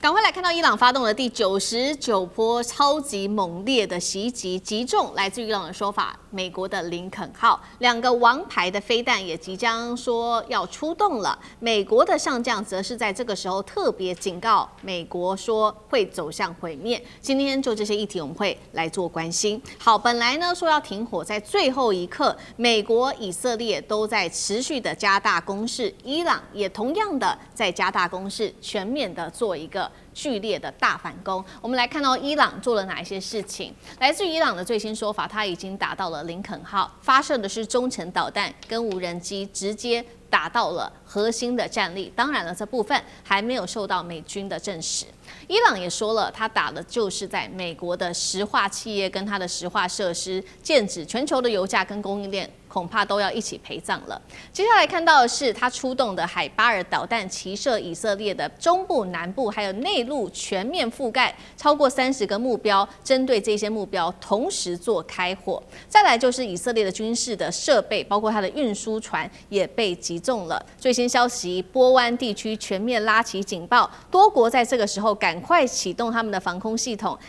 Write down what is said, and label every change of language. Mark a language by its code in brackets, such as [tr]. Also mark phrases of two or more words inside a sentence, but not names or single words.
[zh] 趕快來看到伊朗發動了第99波超級猛烈的襲擊，擊中來自於伊朗的說法，美國的林肯號2個王牌的飛彈也即將說要出動了。美國的上將則是在這個時候特別警告美國說會走向毀滅。今天就這些議題我們會來做關心。好，本來呢說要停火，在最後一刻，美國、以色列都在持續的加大攻勢，伊朗也同樣的在加大攻勢，全面的做一個劇烈的大反攻。我们来看到伊朗做了哪一些事情。來自於伊朗的最新說法，他已經打到了林肯號，發射的是中程導彈跟無人機，直接打到了核心的戰力。當然了，這部分還沒有受到美軍的證實。伊朗也說了，他打的就是在美國的石化企業跟他的石化設施，劍指全球的油價跟供應鏈，恐怕都要一起陪葬了。接下來看到的是他出動的海巴爾導彈，齊射以色列的中部、南部還有內陸，全面覆蓋超過30個目標，針對這些目標同時做開火。再來就是以色列的軍事的設備，包括它的運輸船也被擊中了。最新消息，波灣地區全面拉起警報，多國在這個時候趕快啟動他們的防空系統。